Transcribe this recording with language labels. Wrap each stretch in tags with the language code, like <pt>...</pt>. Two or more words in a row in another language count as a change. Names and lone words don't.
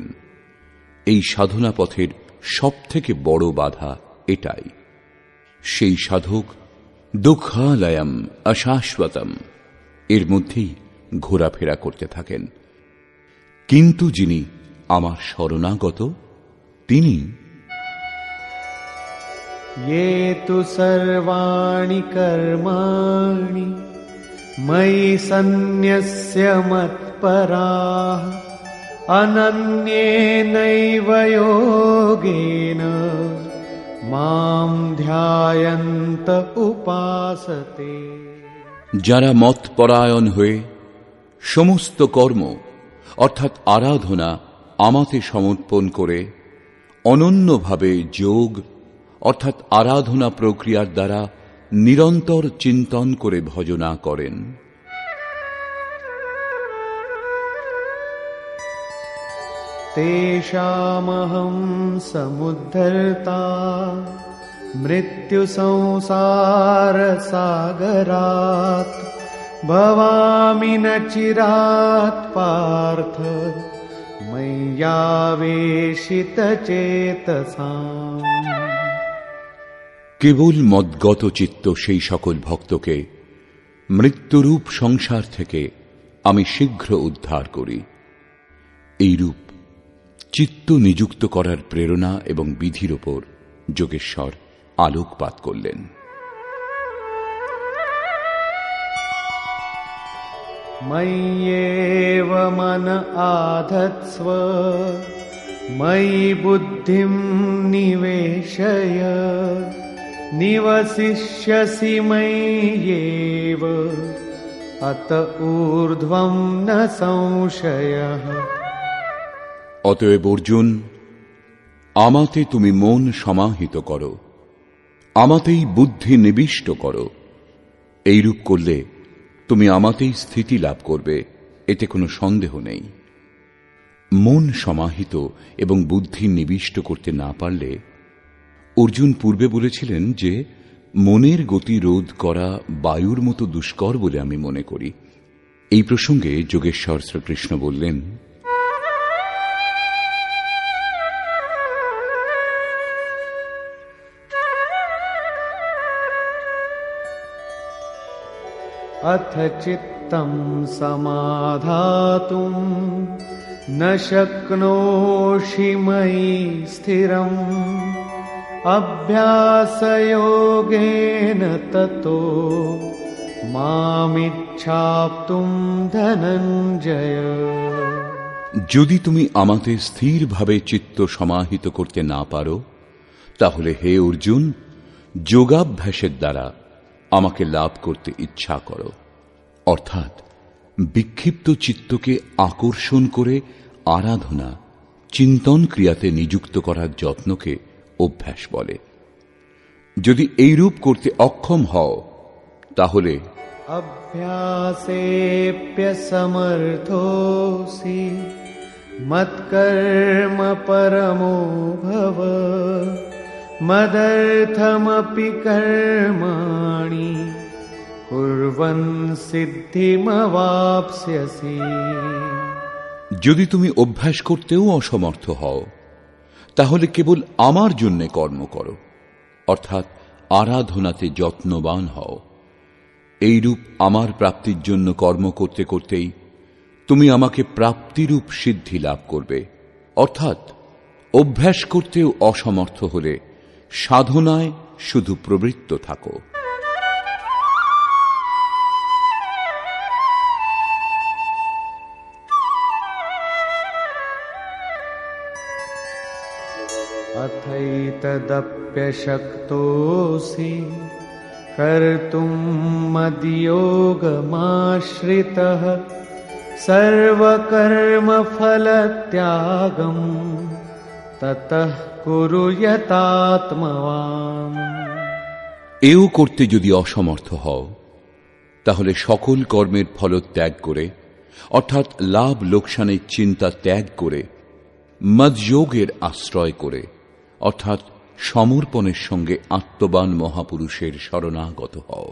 <bn>এই সাধনা পথের সবথেকে বড় বাধা এটাই। সেই সাধক</bn> <sa>दुःखालयम् अशाश्वतम्</sa> <bn>এর মধ্যেই ঘোরাফেরা করতে থাকেন, কিন্তু যিনি আমার শরণাগত, তিনি</bn> <sa>ये तु सर्वाणि कर्माणि मयि सन्न्यस्य मत्पराः अनन्येनैव योगेन मां ध्यायन्त उपासते।</sa> <bn>যারা মতপরায়ণ হয়ে সমস্ত কর্ম অর্থাৎ আরাধনা আমাতে সমর্পণ করে অনন্যভাবে যোগ অর্থাৎ আরাধনা প্রক্রিয়ার দ্বারা নিরন্তর চিন্তন করে ভজনা করেন,</bn> <sa>तेषामहं समुद्धर्ता मृत्यु संसार सागरात् भवामि न चिरात् पार्थ मय्यावेशित चेतसाम्।</sa> <bn>কেবল মদ্গত চিত্ত সেই সকল ভক্তকে মৃত্যুরূপ সংসার থেকে আমি শীঘ্র উদ্ধার করি। এইরূপ চিত্ত নিযুক্ত করার প্রেরণা এবং বিধির ওপর যোগেশ্বর আলোকপাত করলেন।</bn> <sa>मय्येव मन आधत्स्व मयि बुद्धिं निवेशय निवसिष्यसि मय्येव अत ऊर्ध्वं न संशयः।</sa> <bn>অতএব অর্জুন, আমাতে তুমি মন সমাহিত করো, আমাতেই বুদ্ধি নিবিষ্ট করো। এইরূপ করলে তুমি আমাতেই স্থিতি লাভ করবে, এতে কোনো সন্দেহ নেই। মন সমাহিত এবং বুদ্ধি নিবিষ্ট করতে না পারলে, অর্জুন পূর্বে বলেছিলেন যে মনের গতি রোধ করা বায়ুর মতো দুষ্কর বলে আমি মনে করি। এই প্রসঙ্গে যোগেশ্বর শ্রীকৃষ্ণ বললেন,</bn> <sa>अथ चित्तं समाधातुं न शक्नोषि मयि स्थिरम् अभ्यासयोगेन ततो मामिच्छाप्तुं धनञ्जय।</sa> <bn>যদি তুমি আমাতে স্থিরভাবে চিত্ত সমাহিত করতে না পারো, তাহলে হে অর্জুন, যোগাভ্যাসের দ্বারা আমাকে লাভ করতে ইচ্ছা করো। অর্থাৎ বিক্ষিপ্ত চিত্তকে আকর্ষণ করে আরাধনা চিন্তন ক্রিয়াতে নিযুক্ত করার যত্নকে অভ্যাস বলে। যদি এইরূপ করতে অক্ষম হও, তাহলে</bn> <sa>अभ्यासेऽप्यसमर्थोऽसि मत्कर्म परमो भव मदर्थमपि कर्माणि कुर्वन् सिद्धिमवाप्स्यसि।</sa> <bn>যদি তুমি অভ্যাস করতেও অসমর্থ হও, তাহলে কেবল আমার জন্য কর্ম করো, অর্থাৎ আরাধনাতে যত্নবান হও। এইরূপ আমার প্রাপ্তির জন্য কর্ম করতে করতেই তুমি আমাকে প্রাপ্তিরূপ সিদ্ধি লাভ করবে। অর্থাৎ অভ্যাস করতেও অসমর্থ হলে সাধনায় শুধু প্রবৃত্ত থাকো।</bn> <sa>अथैतदप्यशक्तोऽसि कर्तुं मद्योगमाश्रितः सर्वकर्मफलत्यागं ततः कुरु यतात्मवान्।</sa> <bn>এও করতে যদি অসমর্থ হও, তাহলে সকল কর্মের ফল ত্যাগ করে, অর্থাৎ লাভ লোকসানের চিন্তা ত্যাগ করে, মদযোগের আশ্রয় করে, অর্থাৎ সমর্পণের সঙ্গে আত্মবান মহাপুরুষের শরণাগত হও।</bn>